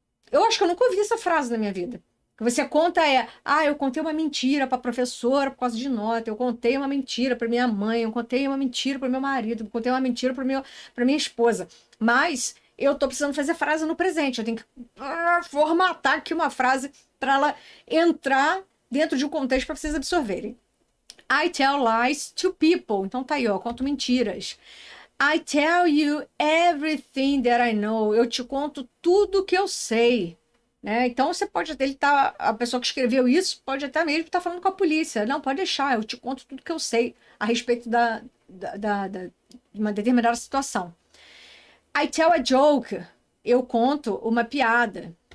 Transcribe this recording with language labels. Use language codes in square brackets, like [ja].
[pt] Eu acho que eu nunca ouvi essa frase na minha vida. O que você conta eu contei uma mentira para a professora por causa de nota, eu contei uma mentira para minha mãe, eu contei uma mentira para meu marido, eu contei uma mentira para minha esposa. Mas eu tô precisando fazer frase no presente, eu tenho que formatar aqui uma frase para ela entrar dentro de um contexto para vocês absorverem. [en] I tell lies to people. [pt] Então tá aí, ó, conto mentiras. [en] I tell you everything that I know. [pt] Eu te conto tudo que eu sei. Né? Então você pode até, a pessoa que escreveu isso pode até mesmo estar falando com a polícia. Não, pode deixar, eu te conto tudo que eu sei a respeito de uma determinada situação. [en] I tell a joke. [pt] Eu conto uma piada.